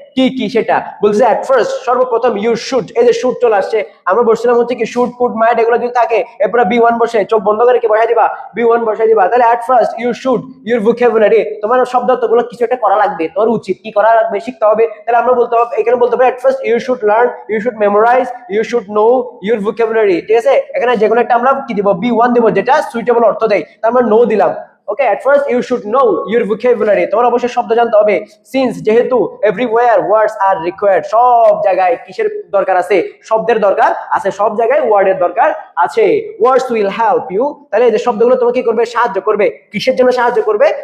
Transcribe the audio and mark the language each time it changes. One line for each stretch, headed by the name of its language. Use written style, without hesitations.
Bangla: কি কি সেটা বলছে?
English: at first,
Bangla: সর্বপ্রথম
English: you should,
Bangla: এই যে শুড চলে আসছে, আমরা বলছিলাম হচ্ছে কি শুড কুড মাইট এগুলো যদি থাকে এরপরে B1 বসে, চোখ বন্ধ করে কি বসাই দিবা? B1 বসাই দিবা। তাহলে
English: at first you should your vocabulary,
Bangla: তোমার শব্দার্থগুলো কিছু একটা করা লাগবে, তোমার উচিত কি করা লাগবে? শিখতে হবে। তাহলে আমরা বলতে হবে,
English: এখানে বলতে হবে at first you should learn, you should memorise, you should know your vocabulary.
Bangla: ঠিক আছে, এখানে যে কোনো একটা আমরা কি দিব? B1 দিব, যেটা সুইটেবল অর্থ দেয়। তার আমরা নো দিলাম।
English: okay, at first you should know your vocabulary,
Bangla: তোমার অবশ্যই শব্দ জানতে হবে।
English: since,
Bangla: যেহেতু,
English: everywhere words are required,
Bangla: সব জায়গায় কিসের দরকার আছে? শব্দের দরকার আছে, সব জায়গায় ওয়ার্ডের দরকার আছে।
English: words will help you,
Bangla: তাহলে এই যে শব্দগুলো তোমাকে কি করবে? সাহায্য করবে। কিসের জন্য সাহায্য করবে?